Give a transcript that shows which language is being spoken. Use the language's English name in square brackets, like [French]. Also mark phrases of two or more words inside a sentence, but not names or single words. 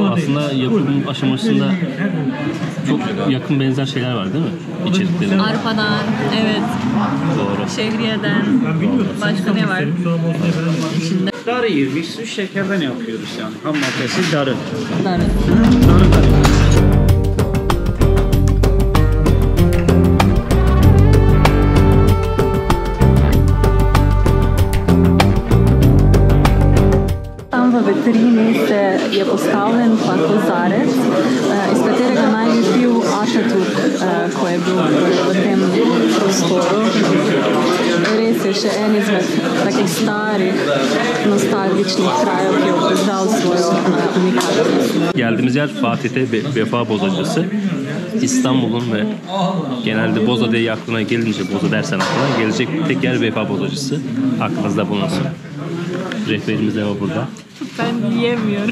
[Turkish] Aslında yapım aşamasında çok yakın benzer şeyler var değil mi? İçerikleri. Arpadan, evet. Doğru. Şehriyeden. Başka ne var? İçinde. Darıyı biz su şekerden yapıyoruz yani. Ham maddesi darı. Darı. Darı. [Slovenian] V vitrini se je postavljen pa kozarec, iz katerega naj bi pil Ataturk, ko je bil v tem prostoru. Res je še en izmed takih starih, nostalgičnih krajev, ki je obdržal svojo unikatnost. [Turkish] Geldiğimiz yer Fatih'te Vefa Bozacısı. İstanbul'un ve genelde Boza diye aklına gelince, Boza dersen aklına gelecek tek yer Vefa Bozacısı. Aklınızda bulunsun. Rehberimiz de var burada. Ben yiyemiyorum.